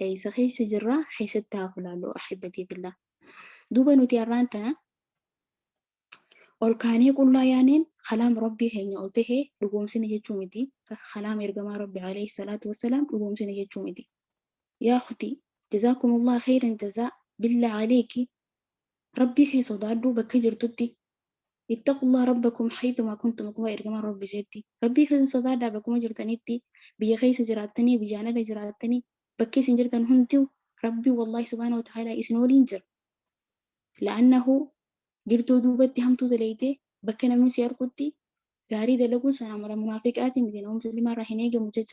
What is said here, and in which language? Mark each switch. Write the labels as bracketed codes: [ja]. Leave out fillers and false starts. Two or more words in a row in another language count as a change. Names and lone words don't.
[om] eeysa keessa jirra keessatti haa ilaallu ahibbatii billah. Duuba nuti har'aan tana ol kaanee qullaa yaaneen kalaam rabbii keenya ol tahee dhugoomsine jechuu miti. Kalaam ergamaa rabbi [ar] عليه الصلاة والسلام [om] dhugoomsine jechuu miti. [ar] يا أختي جزاكم الله خيرا [om] jazaa [ar] بالله عليك [om] rabbii kee sodaadhu bakka jirtutti. [ar] اتقوا الله ربكم حيثما كنتم [om] akkuma ergamaa rabbi jeetti. Rabbii keessa sodaadhaa bakkuma jirtanitti biyya keessa jiraattanii biyyaan ala jiraattanii bakki isin jirtan hunduu rabbii wallahi [ar] سبحانه وتعالى [om] isin waliin jira. La'annahu jirtuu duubatti hamtuu dalagdee bakka namni si argutti gaarii dalaguun sana amala munaafiqaatiin miti nama musliimaa irraa hin eegamu jecha.